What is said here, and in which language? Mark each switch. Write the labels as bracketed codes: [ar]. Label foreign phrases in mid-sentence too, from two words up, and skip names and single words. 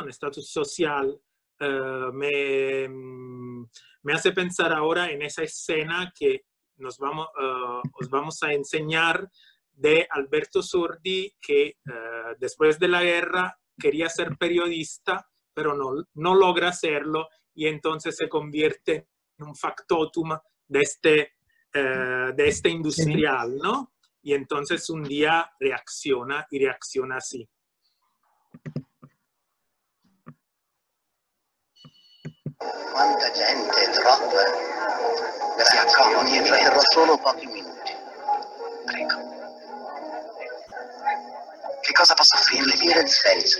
[es] Un estatus social, me hace pensar ahora en esa escena que os vamos a enseñar de Alberto Sordi, que después de la guerra quería ser periodista, pero no logra hacerlo, y entonces se convierte en un factotum de este industrial, ¿no? Y entonces un día reacciona, y reacciona así. [it] Quanta gente, troppa. Si accomodi, mi terrò solo pochi minuti. Prego. Che cosa posso offrirle? Mire il senso.